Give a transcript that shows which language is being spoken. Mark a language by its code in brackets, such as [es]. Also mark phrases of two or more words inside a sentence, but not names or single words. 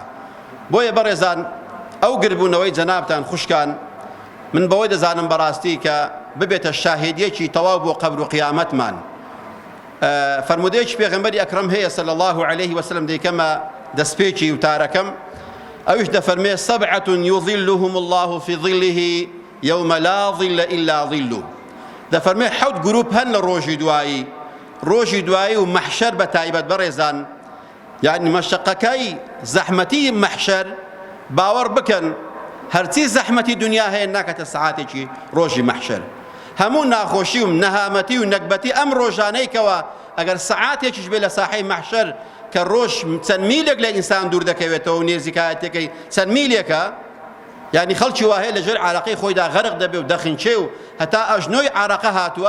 [ckb] بۆیە بەڕێزان ئەو گربوونەوەی جەنابتان خوشکان من بەوەی دەزانم بەڕاستی کە ببێتە شاهێدیەکی تەواو بۆ قەبر و قیامەتمان. فەرمودەیەکی پێغەمبەری ئەکرەم هەیە [ar] صلی الله عليه وسلم [ckb] دەیکەمە دەستپێکی وتارەکەم، ئەویش دەفەرمێ [ar] سەبعة یظلهم الله في ظله يوم لا ظل إلا ظله. [ckb] دەفەرمێ حەوت گروپ هەن لە ڕۆژی دوایی و مەحشەر بە تایبەت بەڕێزان، یعنی مەشەقەکەی زەحمەتی مەحشەر باوەڕ بکەن هەرچی زەحمەتی دنیا هەیە ناکەتە سەعاتێکی ڕۆژی مەحشەر. هەموو ناخۆشی و نەهامەتی و نەکبەتی ئەم ڕۆژانەیەکەوە ئەگەر سەعاتێکیش بێ لە ساحەی مەحشەر کە ڕۆژ چەند میلێک لە ئینسان دوور دەکەوێتەوە و نێزیکایەتەکەی چەند میلێکە، یعنی خەڵکی وهەیە لەژێر عارەقەی خۆیدا غەرق دەبێ و دەخینچێ و هەتا ئەژنۆی عارەقە هاتووە.